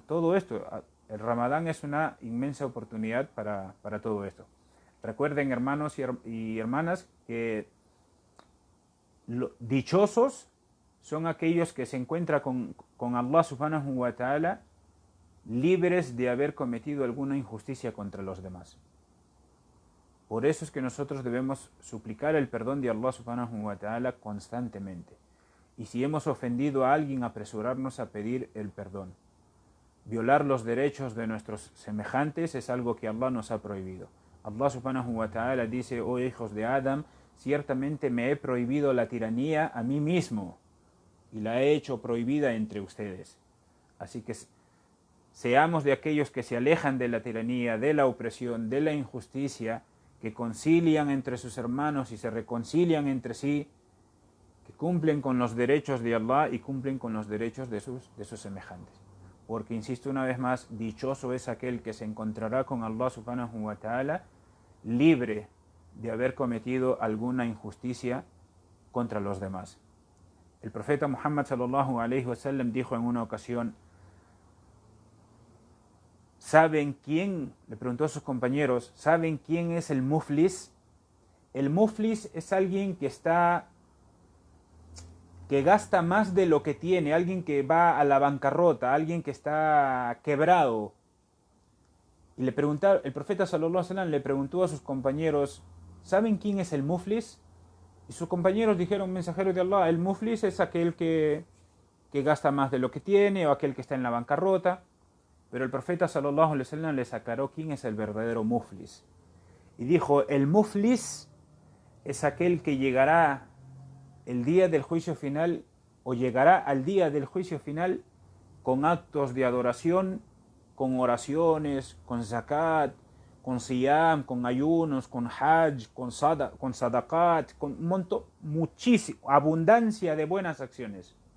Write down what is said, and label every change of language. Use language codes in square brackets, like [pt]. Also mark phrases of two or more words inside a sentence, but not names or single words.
[es] Todo esto, el Ramadán es una inmensa oportunidad para todo esto. Recuerden, hermanos y hermanas, que dichosos son aquellos que se encuentran con Allah [ar] سبحانه وتعالى [es] libres de haber cometido alguna injusticia contra los demás. Por eso es que nosotros debemos suplicar el perdón de Allah [ar] سبحانه وتعالى [es] constantemente. Y si hemos ofendido a alguien, apresurarnos a pedir el perdón. Violar los derechos de nuestros semejantes es algo que Allah nos ha prohibido. Allah [ar] سبحانه وتعالى [es] dice: oh hijos de Adam, ciertamente me he prohibido la tiranía a mí mismo y la he hecho prohibida entre ustedes. Así que seamos de aquellos que se alejan de la tiranía, de la opresión, de la injusticia, que concilian entre sus hermanos y se reconcilian entre sí, que cumplen con los derechos de Allah y cumplen con los derechos de sus semejantes. Porque, insisto una vez más, dichoso es aquel que se encontrará con Allah [ar] سبحانه وتعالى [es] libre de haber cometido alguna injusticia contra los demás. El profeta Muhammad [ar] صلى الله عليه وسلم [es] dijo en una ocasión: ¿saben quién? Le preguntó a sus compañeros, ¿saben quién es el muflis? El muflis es alguien que gasta más de lo que tiene, alguien que va a la bancarrota, alguien que está quebrado. Y el profeta [ar] صلى الله عليه وسلم [es] le preguntó a sus compañeros: ¿saben quién es el muflis? Y sus compañeros dijeron: mensajero de Allah, el muflis es aquel que gasta más de lo que tiene, o aquel que está en la bancarrota. Pero el profeta [ar] صلى الله عليه وسلم [es] les aclaró quién es el verdadero muflis. Y dijo: el muflis es aquel que llegará el día del juicio final, o llegará al día del juicio final con actos de adoración, con oraciones, con zakat, con siyam, con ayunos, con hajj, con sadaqat, con un montón, muchísimo, abundancia de buenas acciones.